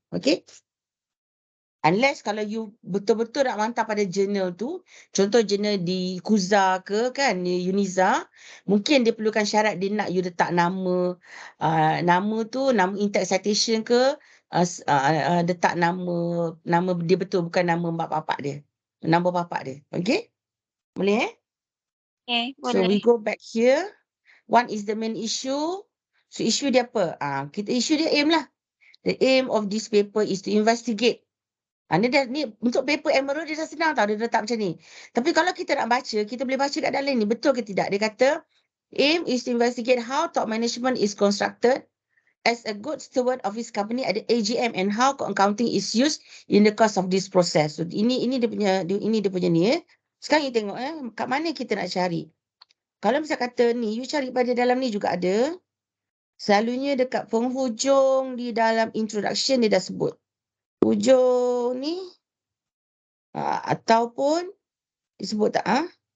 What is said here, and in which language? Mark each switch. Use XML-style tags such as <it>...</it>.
<ms>Okay? Unless kalau you betul-betul nak mantap pada jurnal tu, contoh jurnal di Kuza ke kan, di Uniza, mungkin dia perlukan syarat dia nak you letak nama, nama tu, nama in-text citation ke, letak nama dia betul, bukan nama bapak dia. Nama bapak dia. Okay? Boleh Okay, boleh.</ms> <en>So we go back here. One is the main issue.</en> <ms>So issue dia apa? Kita issue dia aim lah.</ms> <en>The aim of this paper is to investigate.</en> <ms>Ni untuk paper Emerald dia dah senang tau, dia letak macam ni. Tapi kalau kita nak baca, kita boleh baca kat dalam ni. Betul ke tidak? Dia kata,</ms> <en>aim is to investigate how top management is constructed as a good steward of his company at the AGM and how accounting is used in the course of this process.</en> <ms>So ini dia punya ni. Sekarang kita tengok kat mana kita nak cari. Kalau misal kata ni, you cari pada dalam ni juga ada. Selalunya dekat penghujung di dalam introduction dia dah sebut. Hujung ni ataupun disebut tak?</ms>